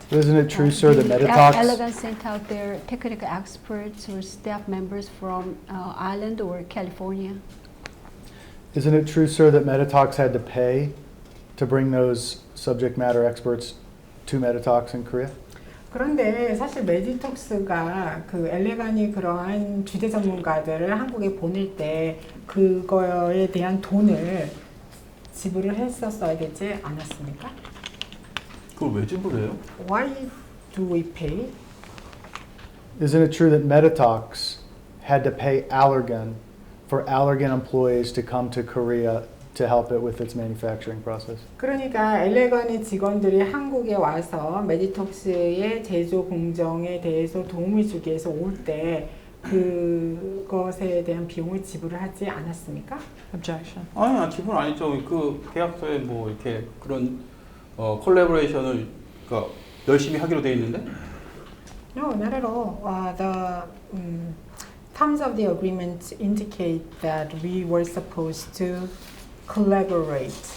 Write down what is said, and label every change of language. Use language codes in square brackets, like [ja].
[en] Isn't it true, sir, that Did Meditox... Allergan sent out their technical experts or staff members from Ireland or California? Isn't it true, sir, that Meditox had to pay to bring those subject matter experts to Meditox in Korea? [ko] 그런데 사실 메디톡스가 그 엘레간이 그러한 주제 전문가들을 한국에 보낼 때 그거에 대한 돈을 지불을 했었어야 되지 않았습니까? 그걸 왜 지불해요? [en] Why do we pay? Isn't it true that Meditox had to pay Allergan for Allergan employees to come to Korea to help it with its manufacturing process? [ko] 그러니까 엘레간의 직원들이 한국에 와서 메디톡스의 제조 공정에 대해서 도움을 주기 위해서 올 때 그것에 대한 비용을 지불을 하지 않았습니까? [en] Objection. [ko] 아니, 지분 아니죠. 그 계약서에 뭐 이렇게 그런 콜라보레이션을 그러니까 열심히 하기로 돼 있는데. [en] No, not at all. The terms of the agreement indicate that we were supposed to collaborate.